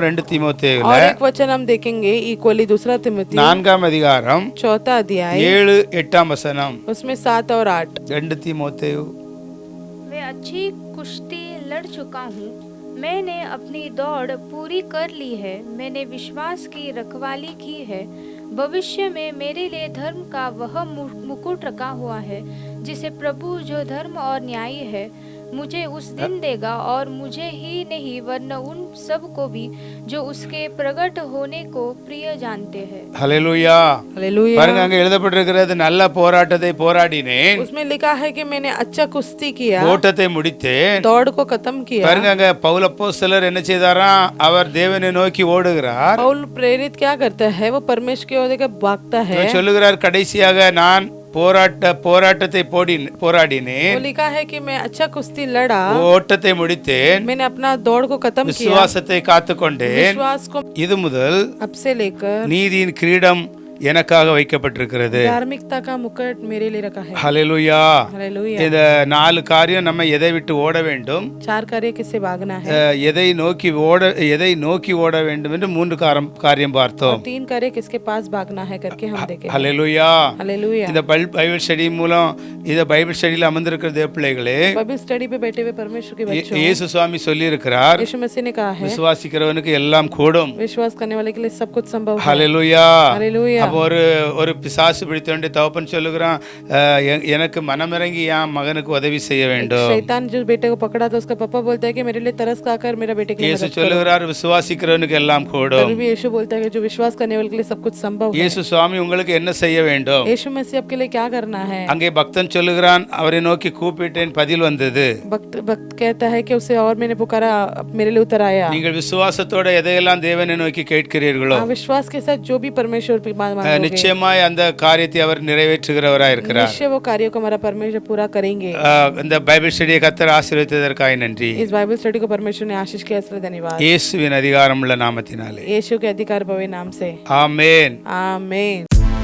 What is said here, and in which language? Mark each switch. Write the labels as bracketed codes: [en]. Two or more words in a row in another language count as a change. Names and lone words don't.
[ta] 2 தீமோத்தேயுல [hi] और एक वचन हम देखेंगे इक्वली दूसरा तिमोथी [ta] 4ஆம் அதிகாரம் [hi] 4 अध्याय [ta] 7-8ஆம் வசனம். [hi] उसमें 7 और 8, [ta] 2 தீமோத்தேயு. [hi] मैं अच्छी कुश्ती लड़ चुका हूँ, मैंने अपनी दौड़ पूरी कर ली है, मैंने विश्वास की रखवाली की है, भविष्य में मेरे लिए धर्म का वह मुकुट रखा हुआ है जिसे प्रभु जो धर्म और न्याय है मुझे उस दिन देगा, और मुझे ही नहीं वरन उन सब को भी जो उसके प्रकट होने को प्रिय जानते हैं। [ta] ஹல்லேலூயா. [hi] हालेलुया। [ta] பாருங்க, அங்க எழுதப்பட்டிருக்கிறது, நல்ல போராட்டத்தை போராடினேன், [hi] उसमें लिखा है कि मैंने अच्छा कुश्ती किया, [ta] ஓட்டத்தை முடித்தேன். [hi] दौड़ को खत्म किया। [ta] பாருங்க, அங்க பவுல் அப்போஸ்தலர் என்ன செய்தாராம், அவர் தேவனை நோக்கி ஓடுகிறார். [hi] पौल प्रेरित क्या करता है, वो परमेश्वर की ओर देकर भागता है। [ta] அவர் சொல்லுகிறார், கடைசியாக நான் போராட்டத்தை போராடினேன், [hi] वो लिखा है कि मैं अच्छा कुश्ती लड़ा, [ta] ஓட்டத்தை முடித்தேன், [hi] मैंने अपना दौड़ को खत्म किया, [ta] விசுவாசத்தை காத்துக்கொண்டேன். [hi] विश्वास को [ta] இது முதல் [hi] अब से लेकर [ta] நீதியின் கிரீடம் எனக்காக வைக்கப்பட்டிருக்கிறது. [hi] धार्मिकता का मुकुट मेरे लिए रखा है। [ta] ஹல்லேலூயா. [hi] हालेलुया। [ta] இந்த 4 காரியம் நம்ம எதை விட்டு ஓட வேண்டும், [hi] 4 कार्य किससे भागना है, [ta] எதை நோக்கி ஓட வேண்டும் என்று 3 காரியம் பார்த்தோம். [hi] और 3 कार्य किसके पास भागना है करके हम देखें। [ta] ஹல்லேலூயா. [hi] हालेलुया। [ta] இந்த [en] Bible study [ta] மூலம் இந்த [en] Bible studyயில் [ta] அமர்ந்திருக்கிற தேவ பிள்ளைகளே, [en] Bible study [hi] पे बैठे हुए परमेश्वर के बच्चों, [ta] இயேசு சுவாமி சொல்லி இருக்கிறார், [hi] यीशु मसीह ने कहा है [ta] விசுவாசிக்கிறவனுக்கு எல்லாம் கூடும். [hi] विश्वास करने वाले के लिए सब कुछ संभव है। [ta] ஹல்லேலூயா. [hi] हालेलुया। [ta] அப்போ ஒரு பிசாசு பிடித்தவனுடைய தகப்பன் சொல்லுகிறான், எனக்கு மனமிறங்கி என் மகனுக்கு உதவி செய்ய வேண்டும். [hi] शैतान जो बेटे को पकड़ा था उसका पापा बोलता है कि मेरे लिए तरस खाकर मेरा बेटे के लिए [ta] இயேசு [hi] मदद करो। [ta] சொல்லுகிறார், விசுவாசிக்கிறவனுக்கு எல்லாம் கூடும். [hi] तभी भी यीशु बोलता है कि जो विश्वास करने वाले के लिए सब कुछ संभव है। [ta] இயேசு சுவாமி உங்களுக்கு என்ன செய்ய வேண்டும்? [hi] यीशु मसीह आपके लिए क्या करना है? [ta] அங்கே பக்தன் சொல்லுகிறான், அவரை நோக்கி கூப்பிட்டேன், பதில் வந்தது. [hi] भक्त कहता है कि उसे और मैंने पुकारा, मेरे लिए उतर आया। [ta] நீங்கள் விசுவாசத்தோட எதையெல்லாம் தேவனை நோக்கி கேட்கிறீர்களோ, [hi] विश्वास के साथ जो भी परमेश्वर पे मांगोगे [ta] நிச்சயமாய் அந்த காரியத்தை அவர் நிறைவேற்றுகிறவராய் இருக்கிறார். [hi] निश्चय वो कार्यों को हमारा परमेश्वर पूरा करेंगे। [ta] இந்த [en] Bible studyயை [ta] கர்த்தர் ஆசீர்வதித்ததற்காக நன்றி. [hi] इस [en] Bible study [hi] को परमेश्वर ने आशीष किया इसलिए धन्यवाद। [ta] இயேசுவின் அதிகாரமுள்ள நாமத்தினாலே [hi] यीशु के अधिकार भरे नाम से [ta] ஆமென். [hi] आमीन।